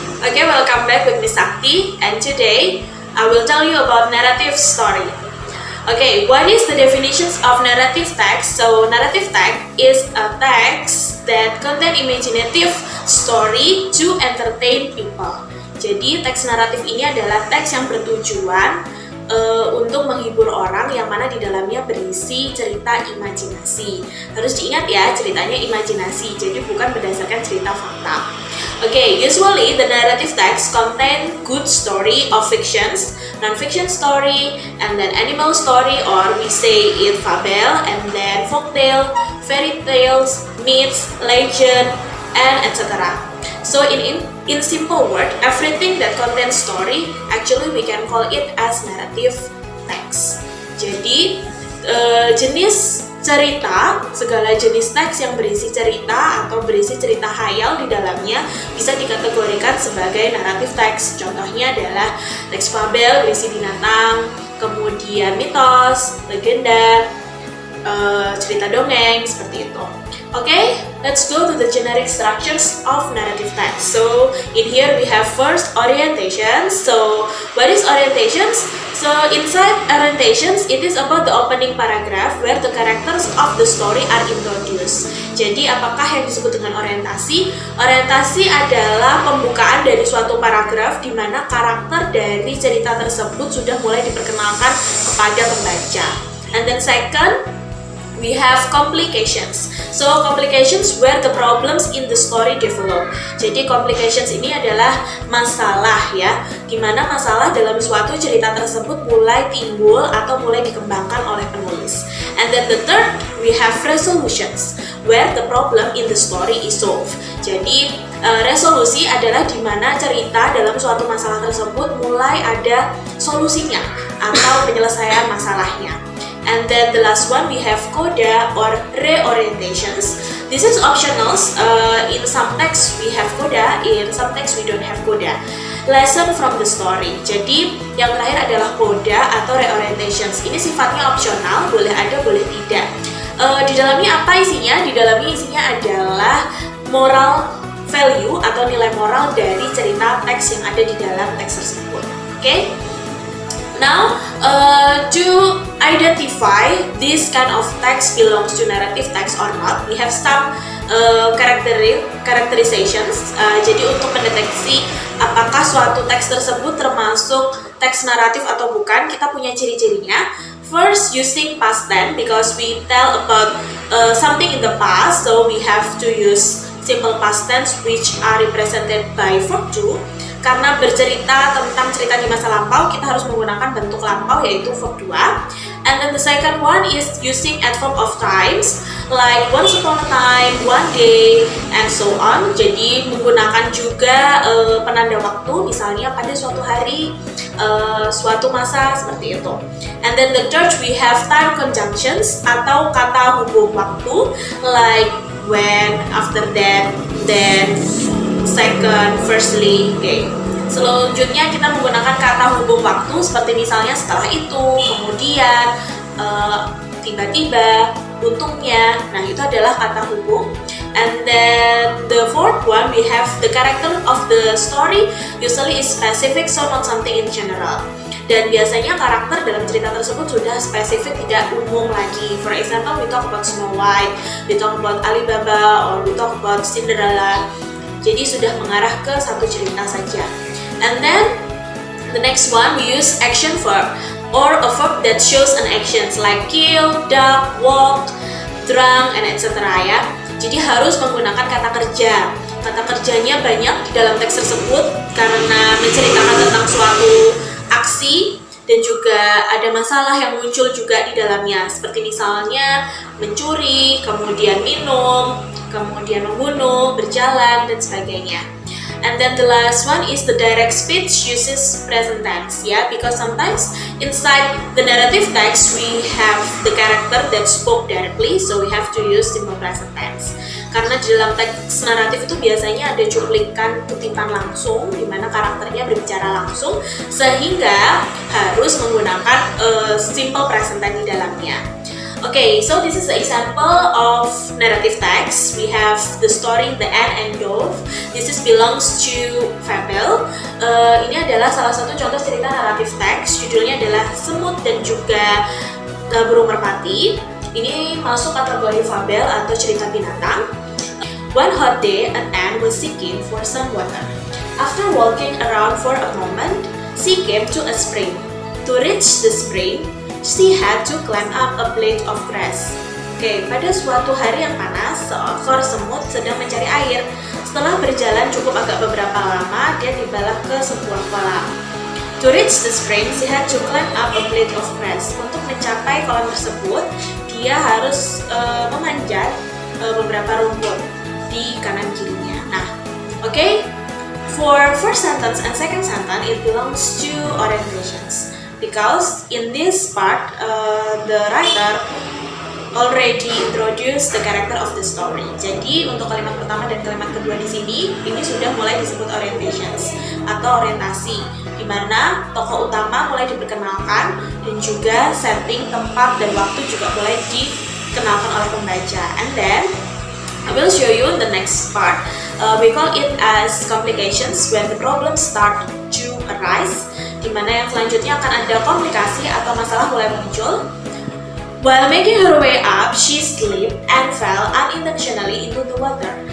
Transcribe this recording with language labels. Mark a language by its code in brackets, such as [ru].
[en] Okay, welcome back with Miss Sakti, and today I will tell you about narrative story. Okay, what is the definitions of narrative text? So, narrative text is a text that contain imaginative story to entertain people. [id] Jadi, teks naratif ini adalah teks yang bertujuan untuk menghibur orang yang mana di dalamnya berisi cerita imajinasi. Harus diingat ya, ceritanya imajinasi, jadi bukan berdasarkan cerita fakta. [en] Okay, usually the narrative text contain good story of fictions, non-fiction story, and then animal story, or we say it fable, and then folktale, fairy tales, myths, legend, and etc. So in simple word, everything that contains story, actually we can call it as narrative text. [id] Jadi jenis cerita, segala jenis teks yang berisi cerita atau berisi cerita khayal di dalamnya bisa dikategorikan sebagai narrative text. Contohnya adalah teks fabel berisi binatang, kemudian mitos, legenda, cerita dongeng, seperti itu. [en] Okay, let's go to the generic structures of narrative text. So, in here we have first orientations. So, what is orientations? So, inside orientations, it is about the opening paragraph where the characters of the story are introduced. [id] Jadi, apakah yang disebut dengan orientasi? Orientasi adalah pembukaan dari suatu paragraf di mana karakter dari cerita tersebut sudah mulai diperkenalkan kepada pembaca. [en] And then second, we have complications. So, complications where the problems in the story develop. [id] Jadi, complications ini adalah masalah ya, di mana masalah dalam suatu cerita tersebut mulai timbul atau mulai dikembangkan oleh penulis. [en] And then the third, we have resolutions, where the problem in the story is solved. [id] Jadi, resolusi adalah di mana cerita dalam suatu masalah tersebut mulai ada solusinya atau penyelesaian masalahnya. [en] And then the last one, we have coda or reorientations. This is optional. In some text we have coda, in some text we don't have coda. Lesson from the story. [id] Jadi yang terakhir adalah coda atau reorientations. Ini sifatnya opsional, boleh ada, boleh tidak. Di dalamnya apa isinya? Di dalamnya isinya adalah moral value atau nilai moral dari cerita teks yang ada di dalam teks tersebut. [en] Okay? Now, to identify this kind of text belongs to narrative text or not, we have some characterizations. [id] Jadi untuk mendeteksi apakah suatu teks tersebut termasuk teks naratif atau bukan, kita punya ciri-cirinya. [en] First, using past tense because we tell about something in the past, so we have to use simple past tense which are represented by verb to. [id] Karena bercerita tentang cerita di masa lampau, kita harus menggunakan bentuk lampau yaitu verb 2. [en] And then the second one is using adverb of times like once upon a time, one day, and so on. [id] Jadi menggunakan juga penanda waktu, misalnya pada suatu hari, suatu masa, seperti itu. [en] And then the third, we have time conjunctions [id] atau kata hubung waktu [en] like when, after that, then, second, firstly, okay. [id] Selanjutnya kita menggunakan kata hubung waktu seperti misalnya setelah itu, kemudian, tiba-tiba, untungnya. Nah, itu adalah kata hubung. [en] And then the fourth one, we have the character of the story usually is specific, so not something in general. [id] Dan biasanya karakter dalam cerita tersebut sudah spesifik, tidak umum lagi. [en] For example, we talk about Snow White, we talk about Alibaba, or we talk about Cinderella. [id] Jadi sudah mengarah ke satu cerita saja. [en] And then the next one, we use action verb or a verb that shows an actions like kill, duck, walk, drunk, and etc. [id] ya. Jadi harus menggunakan kata kerja. Kata kerjanya banyak di dalam teks tersebut karena menceritakan tentang suatu aksi dan juga ada masalah yang muncul juga di dalamnya. Seperti misalnya mencuri, kemudian minum, kemudian membunuh, berjalan, dan sebagainya. [en] And then the last one is the direct speech uses present tense, yeah, because sometimes inside the narrative text we have the character that spoke directly, so we have to use simple present tense. [id] Karena di dalam teks naratif itu biasanya ada cuplikan kutipan langsung di mana karakternya berbicara langsung, sehingga harus menggunakan simple present tense di dalamnya. [en] Okay, so this is the example of narrative text. We have the story The Ant and Dove. This belongs to fable. [id] Ini adalah salah satu contoh cerita naratif teks. Judulnya adalah Semut dan juga Burung Merpati. Ini masuk kategori fabel atau cerita binatang. [en] One hot day, an ant was seeking for some water. After walking around for a moment, she came to a spring. To reach the spring, she had to climb up a blade of grass. [id] Oke, pada suatu hari yang panas, seekor semut sedang mencari air. Setelah berjalan cukup agak beberapa lama, dia tibalah ke sebuah kolam. [en] To reach the spring, she had to climb up a blade of grass. [id] Untuk mencapai kolam tersebut, dia harus memanjat beberapa rumput di kanan kirinya. Nah, oke. [en] For first sentence and second sentence, it belongs to orientations. Because in this part, the writer already introduced the character of the story. [id] Jadi untuk kalimat pertama dan kalimat kedua di sini, ini sudah mulai disebut orientations atau orientasi, di mana tokoh utama mulai diperkenalkan dan juga setting, tempat, dan waktu juga mulai dikenalkan oleh pembaca. [en] And then I will show you the next part. We call it as complications when the problems start to arise, [id] di mana yang selanjutnya akan ada komplikasi atau masalah mulai muncul. [en] While making her way up, she slipped and fell unintentionally into the water.